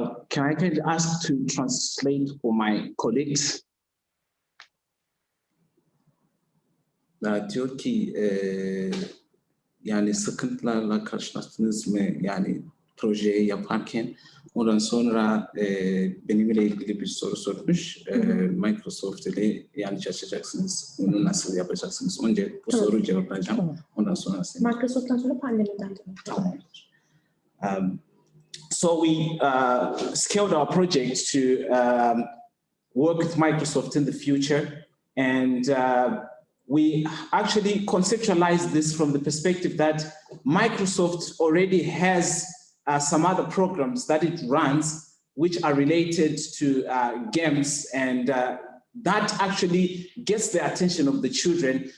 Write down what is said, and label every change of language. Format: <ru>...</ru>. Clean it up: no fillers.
<en>Can I kindly ask to translate for my colleagues?</en> <tr>Diyor ki yani sıkıntılarla karşılaştınız mı yani projeyi yaparken? Ondan sonra benimle ilgili bir soru sormuş. Microsoft ile yani çalışacaksınız. Bunu nasıl yapacaksınız? Önce bu soruyu cevaplayacağım. Tamam. Ondan sonra Microsoft'tan sonra pandemiden tamam.</tr> <en>So we scaled our project to work with Microsoft in the future, and we actually conceptualized this from the perspective that Microsoft already has some other programs that it runs which are related to games, and that actually gets the attention of the children.</en>